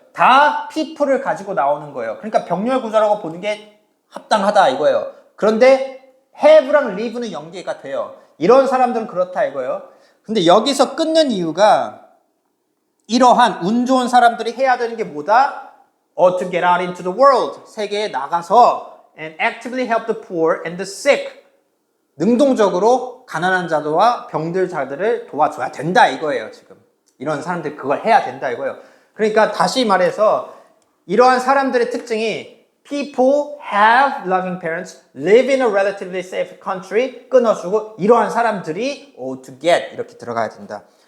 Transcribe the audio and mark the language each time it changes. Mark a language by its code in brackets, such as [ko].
[ko] 다 people을 가지고 나오는 거예요. 그러니까 병렬 구조라고 보는 게 합당하다 이거예요. 그런데 have랑 live는 연계가 돼요. 이런 사람들은 그렇다 이거예요. 근데 여기서 끊는 이유가 이러한 운 좋은 사람들이 해야 되는 게 뭐다? [en] to get out into the world. [ko] 세계에 나가서 [en] and actively help the poor and the sick. [ko] 능동적으로 가난한 자들과 병들 자들을 도와줘야 된다 이거예요, 지금. 이런 사람들이 그걸 해야 된다 이거예요. 그러니까 다시 말해서 이러한 사람들의 특징이 [en] people have loving parents, live in a relatively safe country [ko] 끊어주고 이러한 사람들이 to get 이렇게 들어가야 된다.